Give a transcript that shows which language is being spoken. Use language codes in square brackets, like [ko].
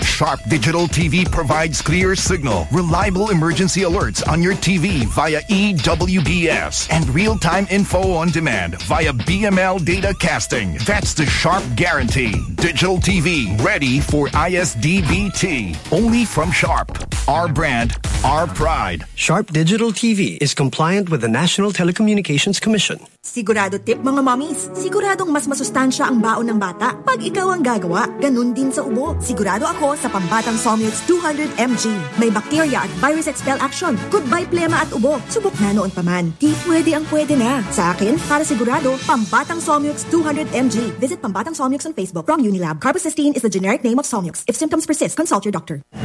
[en] Sharp Digital TV provides clear signal, reliable emergency alerts on your TV via EWBS, and real-time info on demand via BML data casting. That's the Sharp guarantee. Digital TV, ready for ISDBT. Only from Sharp. Our brand, our pride. Sharp Digital TV is compliant with the National Telecommunications Commission. [tl] Sigurado tip, mga mommies. Siguradong mas masustansya ang baon ng bata. Pag ikaw ang gagawa, ganun din sa ubo. Sigurado ako sa pambatang Somyx 200mg. May bacteria at [en] virus expel action. [tl] Goodbye plema at ubo. Subok na noon paman. Di pwede ang pwede na. Sa akin, para sigurado, pambatang Somyx 200mg. [en] Visit Pambatang Somyx on Facebook from Unilab. Carbocysteine is the generic name of Somyx. If symptoms persist, consult your doctor.